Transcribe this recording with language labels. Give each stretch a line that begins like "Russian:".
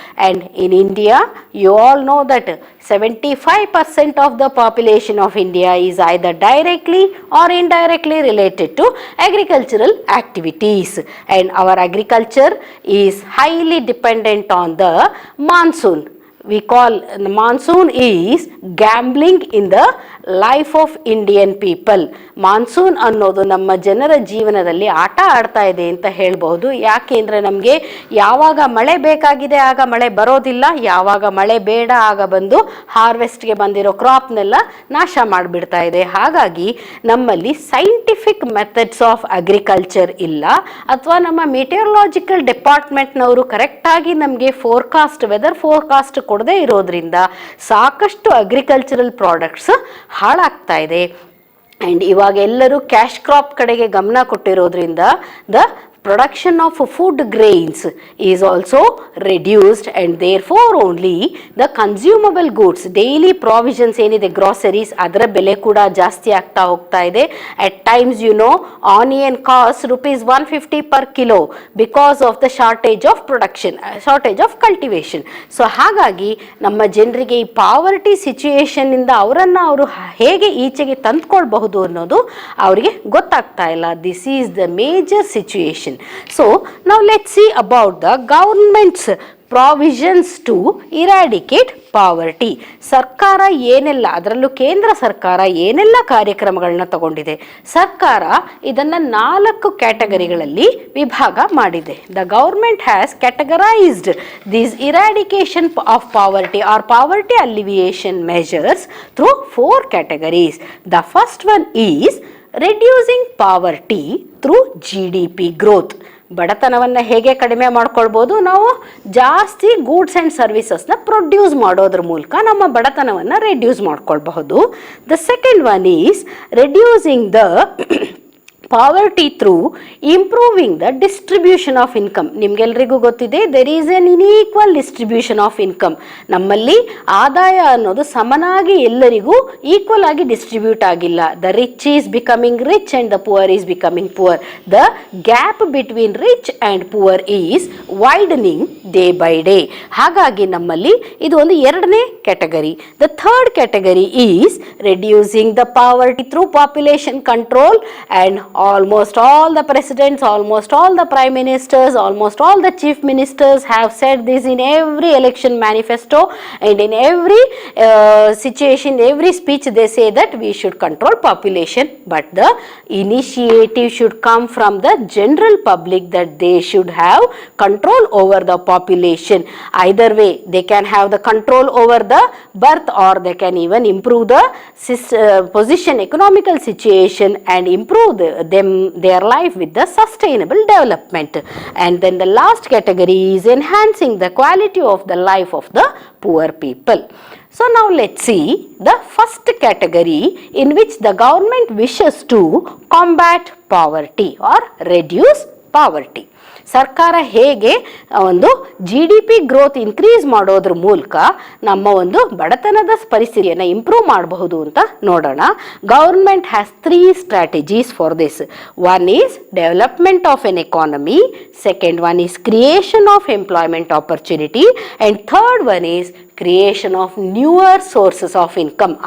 English: And in India, you all know that 75% of the population of India is either directly or indirectly related to agricultural activities, and our agriculture is highly dependent on the monsoon. We call the monsoon is gambling in the life of Indian people.
Kannada: Monsoon ಅನ್ನೋದು ನಮ್ಮ ಜನರ ಜೀವನದಲ್ಲಿ ಆಟ ಆಡ್ತಾ ಇದೆ ಅಂತ ಹೇಳ್ಬಹುದು. ಯಾಕೆಂದರೆ ನಮಗೆ ಯಾವಾಗ ಮಳೆ ಬೇಕಾಗಿದೆ ಆಗ ಮಳೆ ಬರೋದಿಲ್ಲ, ಯಾವಾಗ ಮಳೆ ಬೇಡ ಆಗ ಬಂದು ಹಾರ್ವೆಸ್ಟ್ಗೆ ಬಂದಿರೋ ಕ್ರಾಪ್ನೆಲ್ಲ ನಾಶ ಮಾಡಿಬಿಡ್ತಾ ಇದೆ. ಹಾಗಾಗಿ ನಮ್ಮಲ್ಲಿ ಸೈಂಟಿಫಿಕ್ ಮೆಥಡ್ಸ್ ಆಫ್ ಅಗ್ರಿಕಲ್ಚರ್ ಇಲ್ಲ, ಅಥವಾ ನಮ್ಮ ಮೆಟಿಯರಲಾಜಿಕಲ್ ಡಿಪಾರ್ಟ್ಮೆಂಟ್ನವರು ಕರೆಕ್ಟಾಗಿ ನಮಗೆ ವೆದರ್ ಫೋರ್ಕಾಸ್ಟ್ ಕೊಡದೇ ಇರೋದ್ರಿಂದ ಸಾಕಷ್ಟು ಅಗ್ರಿಕಲ್ಚರಲ್ ಪ್ರಾಡಕ್ಟ್ಸ್ ಹಾಳಾಗ್ತಾ ಇದೆ. ಆ್ಯಂಡ್ ಇವಾಗ ಎಲ್ಲರೂ ಕ್ಯಾಶ್ ಕ್ರಾಪ್ ಕಡೆಗೆ ಗಮನ ಕೊಟ್ಟಿರೋದ್ರಿಂದ the
English: production of food grains is also reduced, and therefore only the consumable goods, daily provisions ಏನಿದೆ groceries,
Kannada: ಅದರ ಬೆಲೆ ಕೂಡ ಜಾಸ್ತಿ ಆಗ್ತಾ ಹೋಗ್ತಾ ಇದೆ.
English: At times onion costs ₹150 per kilo because of the shortage of production, shortage of cultivation.
Kannada: So ಹಾಗಾಗಿ ನಮ್ಮ ಜನರಿಗೆ ಈ ಪಾವರ್ಟಿ ಸಿಚುಯೇಷನ್ ಇಂದ ಅವರು ಹೇಗೆ ಈಚೆಗೆ ತಂದ್ಕೊಳ್ಬಹುದು ಅನ್ನೋದು ಅವರಿಗೆ ಗೊತ್ತಾಗ್ತಾ ಇಲ್ಲ.
English: This is the major situation. So now let's see about the government's provisions to eradicate poverty.
Kannada: ಸರ್ಕಾರ ಏನೆಲ್ಲ, ಅದರಲ್ಲೂ ಕೇಂದ್ರ ಸರ್ಕಾರ ಏನೆಲ್ಲ ಕಾರ್ಯಕ್ರಮಗಳನ್ನ ತಗೊಂಡಿದೆ. ಸರ್ಕಾರ ಇದನ್ನು 4 ಕ್ಯಾಟಗರಿಗಳಲ್ಲಿ ವಿಭಾಗ ಮಾಡಿದೆ.
English: The government has categorized these eradication of poverty or poverty alleviation measures through 4 categories. The first one is reducing poverty through GDP growth.
Kannada: ಬಡತನವನ್ನು ಹೇಗೆ ಕಡಿಮೆ ಮಾಡ್ಕೊಳ್ಬೋದು, ನಾವು ಜಾಸ್ತಿ ಗೂಡ್ಸ್ ಆ್ಯಂಡ್ ಸರ್ವಿಸಸ್ನ ಪ್ರೊಡ್ಯೂಸ್ ಮಾಡೋದ್ರ ಮೂಲಕ ನಮ್ಮ ಬಡತನವನ್ನು ರೆಡ್ಯೂಸ್ ಮಾಡ್ಕೊಳ್ಬಹುದು.
English: The second one is reducing the poverty through improving the distribution of income.
Kannada: ನಿಮ್ಗೆಲ್ರಿಗೂ ಗೊತ್ತಿದೆ,
English: There is an unequal distribution of income.
Kannada: ನಮ್ಮಲ್ಲಿ ಆದಾಯ ಅನ್ನೋದು ಸಮನಾಗಿ ಎಲ್ಲರಿಗೂ ಈಕ್ವಲ್ ಆಗಿ ಡಿಸ್ಟ್ರಿಬ್ಯೂಟ್ ಆಗಿಲ್ಲ.
English: The rich is becoming rich and the poor is becoming poor. The gap between rich and poor is widening day by day.
Kannada: ಹಾಗಾಗಿ ನಮ್ಮಲ್ಲಿ ಇದು ಒಂದು 2ನೇ category.
English: The third category is reducing the poverty through population control. And almost all the presidents, almost all the prime ministers, almost all the chief ministers have said this in every election manifesto, and in every situation, every speech they say that we should control population, but the initiative should come from the general public, that they should have control over the population. Either way, they can have the control over the birth, or they can even improve the position, economical situation, and improve their life with the sustainable development. And then the last category is enhancing the quality of the life of the poor people. So now let's see the first category in which the government wishes to combat poverty or reduce poverty.
Kannada: ಸರ್ಕಾರ ಹೇಗೆ ಒಂದು GDP growth increase ಮಾಡೋದ್ರ ಮೂಲಕ ನಮ್ಮ ಒಂದು ಬಡತನದ ಪರಿಸ್ಥಿತಿಯನ್ನು improve ಮಾಡಬಹುದು ಅಂತ ನೋಡೋಣ.
English: Government has 3 strategies for this. One is development of an economy, second one is creation of employment opportunity, and third one is creation of newer sources of income.